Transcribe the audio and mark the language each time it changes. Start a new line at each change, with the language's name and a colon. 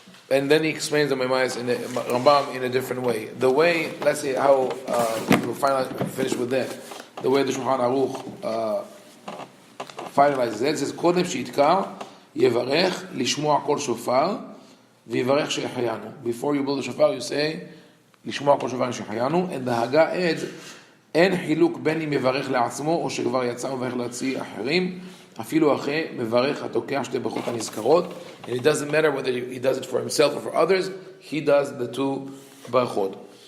English: And then he explains the Maimonides in the Rambam in a different way. The way, let's say how we'll finish with that. The way the shulchan-aruch finalizes it, says
Hebrew: קודם שיתקע יברך לשמוע כל שופר ויברך שהחיינו.
English: Before you blow the shofar, you say
Hebrew: לשמוע כל שופר שהחיינו,
English: and the Haggah adds
Hebrew: אין חילוק בין אם יברך לעצמו או שכבר יצא וברך להוציא אחרים, אפילו אחרי מברך התוקע שתי ברכות הנזכרות,
English: and it doesn't matter whether he does it for himself or for others, he does the two bרכות.